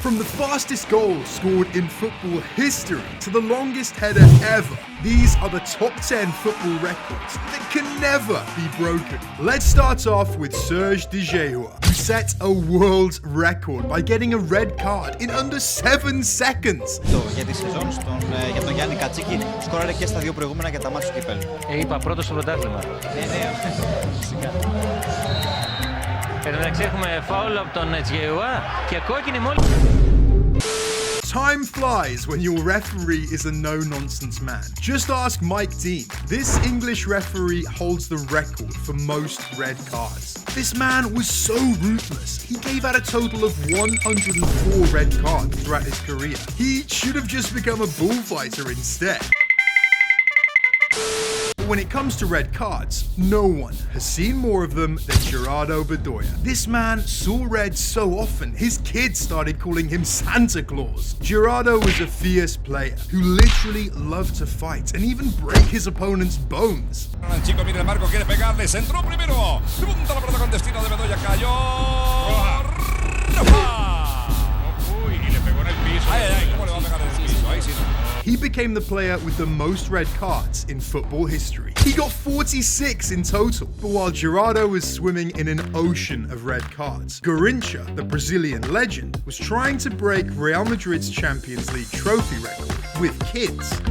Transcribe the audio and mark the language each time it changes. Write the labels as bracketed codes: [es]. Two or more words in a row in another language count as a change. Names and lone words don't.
[en] From the fastest goal scored in football history to the longest header ever, these are the top 10 football records that can never be broken. Let's start off with Serge Djeihua, who set a world record by getting a red card in under 7 seconds. [el] Για τη σεζόν για τον Γιάννη Κατσίκη, σκόραρε και στα δύο προηγούμενα για τα μάτια του κυπέλλου. Είπα πρώτο στο πρωτάθλημα. Ναι, φυσικά. Εν τω μεταξύ έχουμε φάουλ από τον Djeihua και κόκκινη μόλις. [en] Time flies when your referee is a no-nonsense man. Just ask Mike Dean. This English referee holds the record for most red cards. This man was so ruthless. He gave out a total of 104 red cards throughout his career. He should have just become a bullfighter instead. But when it comes to red cards, no one has seen more of them than Gerardo Bedoya. This man saw red so often, his kids started calling him Santa Claus. Gerardo was a fierce player who literally loved to fight and even break his opponent's bones. [es] El chico mira el marco, quiere pegarle, se entró primero. Punta la pelota con destino de Bedoya, cayó. Uy, y le pegó en el piso. Ay, ¿cómo le va a pegar en el piso? Ahí sí no. [en] He became the player with the most red cards in football history. He got 46 in total. But while Gerardo was swimming in an ocean of red cards, Garrincha, the Brazilian legend, was trying to break Real Madrid's Champions League trophy record with kids.